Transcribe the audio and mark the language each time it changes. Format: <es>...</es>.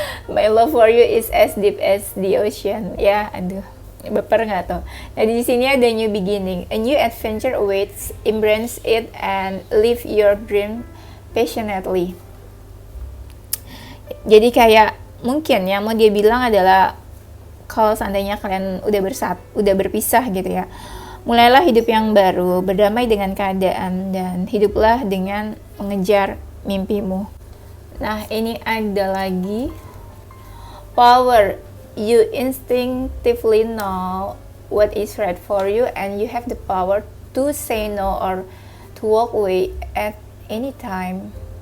<en>My love for you is as deep as the ocean.</en> <id>Ya, aduh, baper nggak tuh? Nah di sini ada</id> <en>new beginning, a new adventure awaits. Embrace it and live your dream passionately.</en> <id>Jadi kayak mungkin yang mau dia bilang adalah kalau seandainya kalian udah berpisah gitu ya, mulailah hidup yang baru, berdamai dengan keadaan, dan hiduplah dengan mengejar mimpimu. Nah ini ada lagi power.</id> <en>You instinctively know what is right for you and you have the power to say no or to walk away at any time.</en>